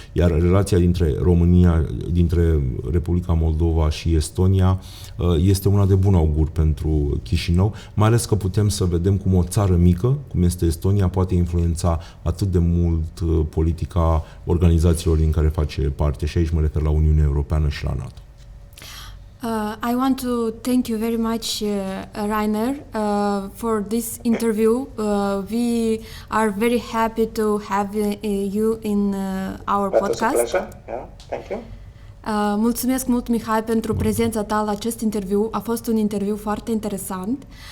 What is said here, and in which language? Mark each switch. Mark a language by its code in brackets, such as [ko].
[ro] Iar relația dintre Republica Moldova și Estonia este una de bun augur pentru Chișinău, mai ales că putem să vedem cum o țară mică, cum este Estonia, poate influența atât de mult politica organizațiilor din care face parte, și aici mă refer la Uniunea Europeană și la NATO. [en] I want to thank you very much, Rainer, for this interview. We are very happy to have you in our podcast. That was a pleasure. Yeah, thank you. [ro] Mulțumesc mult, Mihai, pentru prezența ta la acest interviu. A fost un interviu foarte interesant.